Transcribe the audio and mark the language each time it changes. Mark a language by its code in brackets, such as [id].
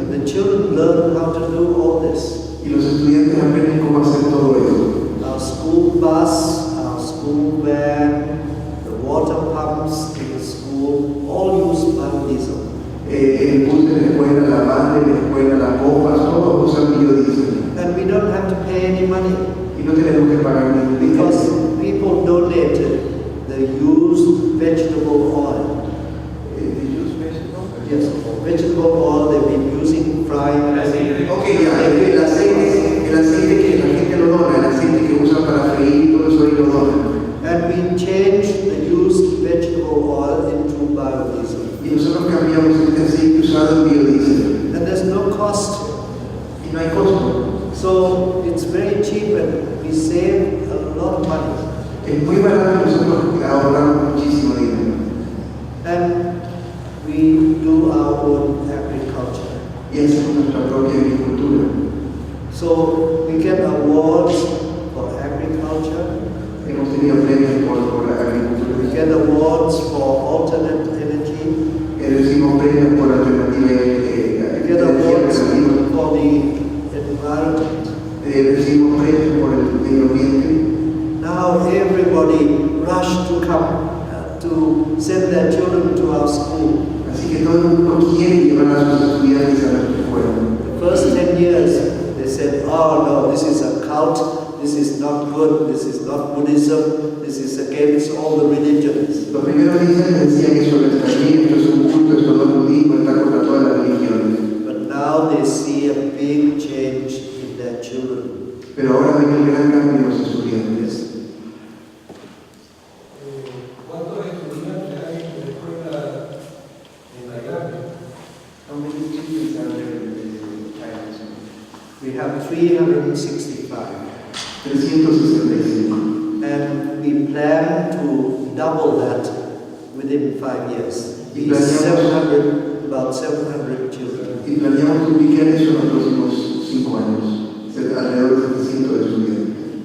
[en] And the children learn how to do all this. [es] y los estudiantes aprenden cómo hacer todo eso. [en] Our school bus, our school van, the water pumps in the school, all use biodiesel. [es] El bus de la escuela, la van de la escuela, las bombas, todos usan biodiesel. [en] And we don't have to pay any money [es] Y no tenemos que pagar ningún dinero. [en] because people donated the used vegetable oil. Yes, vegetable oil they've been using frying. [es] Ok, ya, el aceite que la gente lo dona, el aceite que usan para freír y todo eso ahí lo donan. [en] And we changed the used vegetable oil into biodiesel. [es] Y nosotros cambiamos este aceite usado en biodiesel. [en] And there's no cost. [es] Y no hay costo. [en] So it's very cheap and we save a lot of money. [es] Es muy barato y nosotros ahorramos muchísimo dinero. [en] And we do our own agriculture. [es] Y hacemos nuestra propia agricultura. [en] So we get awards for agriculture. [es] Hemos tenido premios por la agricultura. [en] We get awards for alternate energy. [es] Recibimos premios por alternativa [en] We get awards for the environment. [es] recibimos premios por el medio ambiente. [en] Now everybody rush to come to send their children to our school. [es] Así que todo el mundo quiere llevar a sus estudiantes a nuestra escuela. [en] The first 10 years they said, oh no, this is a cult, this is not good, this is not Buddhism, this is against all the religions. [es] Los primeros 10 años decían eso no está bien, esto es un culto, esto no es budismo, está contra todas las religiones. [en] But now they see a big change in their children. [es] Pero ahora ven el gran cambio en los estudiantes. ¿Cuántos estudiantes hay en la escuela en Tailandia? [en] How many students are there in Thailand? We have 365. [es] 365. [en] And we plan to double that within 5 years. [es] Y Be planeamos- [en] about 700 children. [es] Y planeamos duplicar eso en los próximos 5 años, alrededor de 700 de estudiantes.